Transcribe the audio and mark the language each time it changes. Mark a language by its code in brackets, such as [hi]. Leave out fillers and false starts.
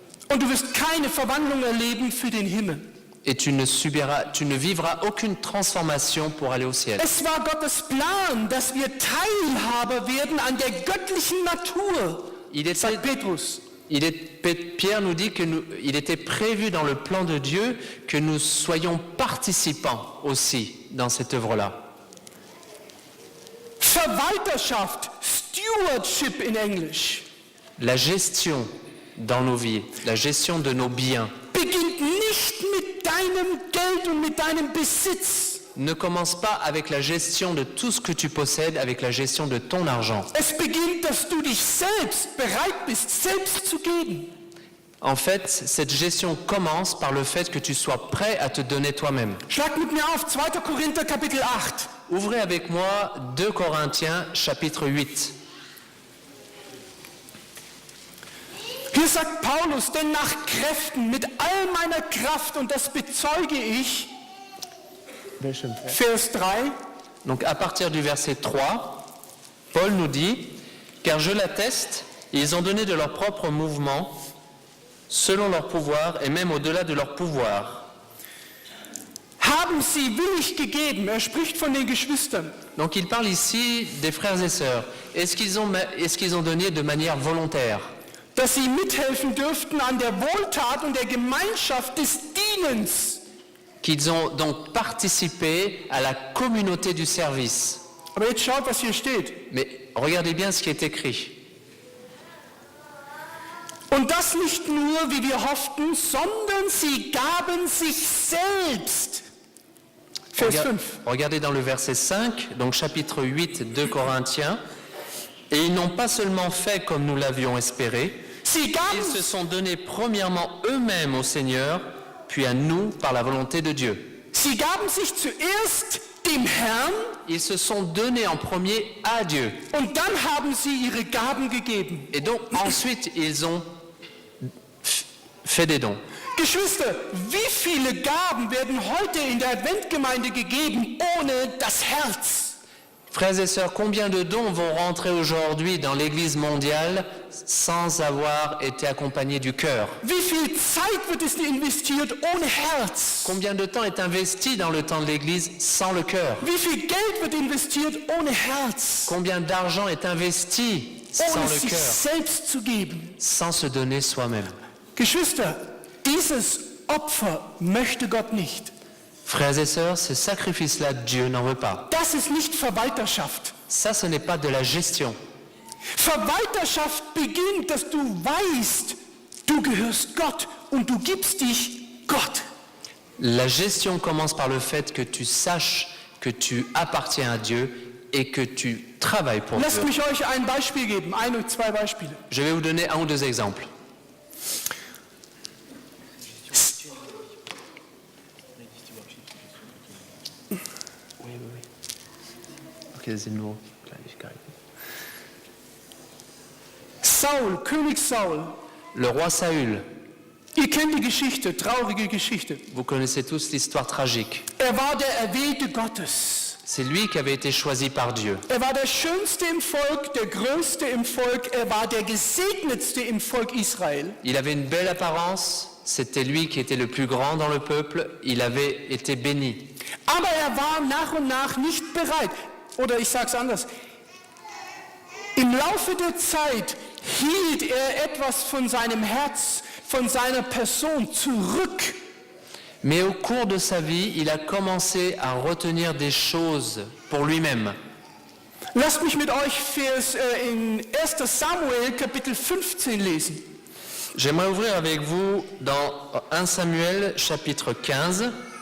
[de] Und du wirst keine Verwandlung erleben für den Himmel. [fr] Et tu ne vivras aucune transformation pour aller au ciel. [de] Es war Gottes Plan, dass wir Teilhaber werden an der göttlichen Natur, sagt Petrus. [fr] Pierre nous dit qu'il était prévu dans le plan de Dieu que nous soyons participants aussi dans cette œuvre-là. [de] Verwalterschaft, Stewardship in Englisch, [fr] La gestion dans nos vies, la gestion de nos biens, [de] beginnt nicht mit deinem Geld und mit deinem Besitz. [fr] ne commence pas avec la gestion de tout ce que tu possèdes, avec la gestion de ton argent. [de] Es beginnt, dass du dich selbst bereit bist, selbst zu geben. [fr] En fait, cette gestion commence par le fait que tu sois prêt à te donner toi-même. [de] Schlag mit mir auf 2. Korinther Kapitel 8. [fr] Ouvrez avec moi 2 Corinthiens chapitre 8. [de] Hier sagt Paulus, denn nach Kräften, mit all meiner Kraft, und das bezeuge ich, Vers 3, [fr] Donc à partir du verset 3, Paul nous dit « Car je l'atteste, ils ont donné de leur propre mouvement, selon leur pouvoir et même au-delà de leur pouvoir. [de] haben sie willig gegeben. Er spricht von den Geschwistern. » [fr] Donc il parle ici des frères et sœurs. Est-ce qu'ils ont donné de manière volontaire? [de] dass sie mithelfen dürften an der Wohltat und der Gemeinschaft des Dienens. [fr] qu'ils ont donc participé à la communauté du service. [de] Aber jetzt schaut, was hier steht. [fr] Mais regardez bien ce qui est écrit. [de] Und das nicht nur, wie wir hofften, sondern sie gaben sich selbst. Vers 5. [fr] Regardez dans le verset 5, donc chapitre 8 de Corinthiens. Et ils n'ont pas seulement fait comme nous l'avions espéré, [de] Sie gaben, [fr] ils se sont donnés premièrement eux-mêmes au Seigneur, puis à nous par la volonté de Dieu. [de] sie gaben sich zuerst dem Herrn [fr] Ils se sont donnés en premier à Dieu. [de] und dann haben sie ihre Gaben gegeben. [fr] Et donc ensuite ils ont fait des dons. [de] Geschwister, wie viele Gaben werden heute in der Adventgemeinde gegeben ohne das Herz? [fr] Frères et sœurs, combien de dons vont rentrer aujourd'hui dans l'Église mondiale sans avoir été accompagnés du cœur? [de] Wie viel Zeit wird es investiert ohne Herz? [fr] Combien de temps est investi dans le temps de l'Église sans le cœur? [de] Wie viel Geld wird investiert ohne Herz? [fr] Combien d'argent est investi sans [de] Ohne [fr] le [de] sich [fr] cœur, [de] selbst zu geben. [fr] sans se donner soi-même? [de] Geschwister, dieses Opfer möchte Gott nicht. [fr] Frères et sœurs, ce sacrifice-là, Dieu n'en veut pas. [de] Das ist nicht Verwalterschaft. [fr] Ça, ce n'est pas de la gestion. [de] Verwalterschaft beginnt, dass du weißt, du gehörst Gott und du gibst dich Gott. [fr] La gestion commence par le fait que tu saches que tu appartiens à Dieu et que tu travailles pour [de] Lasst [fr] Dieu. [de] mich euch ein Beispiel geben, ein oder zwei Beispiele. [fr] Je vais vous donner un ou deux exemples. [de] Okay, sind nur Kleinigkeiten. Saul, König Saul, [fr] Le roi Saül, [de] ihr kennt die Geschichte, traurige Geschichte. [fr] vous connaissez tous l'histoire tragique. [de] Er war der Erwählte Gottes. [fr] C'est lui qui avait été choisi par Dieu. [de] Er war der Schönste im Volk, der Größte im Volk, er war der Gesegnetste im Volk Israel. [fr] Il avait une belle apparence, c'était lui qui était le plus grand dans le peuple, il avait été béni. [de] Aber er war nach und nach nicht bereit. Oder ich sage es anders. Im Laufe der Zeit hielt er etwas von seinem Herz, von seiner Person zurück. [fr] Mais au cours de sa vie, il a commencé à retenir des choses pour lui-même. [de] Lasst mich mit euch in 1. Samuel Kapitel 15 lesen. [fr] J'aimerais ouvrir avec vous dans 1 Samuel chapitre 15.